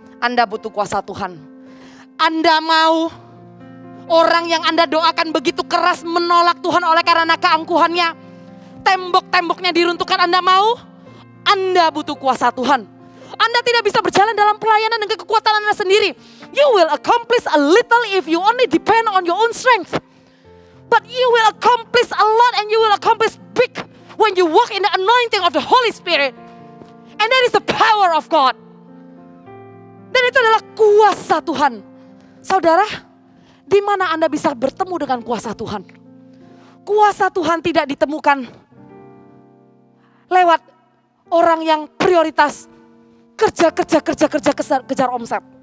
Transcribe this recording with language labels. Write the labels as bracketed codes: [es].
[id] Anda butuh kuasa Tuhan. Anda mau orang yang Anda doakan begitu keras menolak Tuhan oleh karena keangkuhannya, tembok-temboknya diruntuhkan, Anda mau? Anda butuh kuasa Tuhan. Anda tidak bisa berjalan dalam pelayanan dengan kekuatan Anda sendiri. [en] You will accomplish a little if you only depend on your own strength. But you will accomplish a lot and you will accomplish big when you walk in the anointing of the Holy Spirit. And that is the power of God. [id] Dan itu adalah kuasa Tuhan. Saudara, di mana Anda bisa bertemu dengan kuasa Tuhan? Kuasa Tuhan tidak ditemukan lewat orang yang prioritas kerja, kejar omset.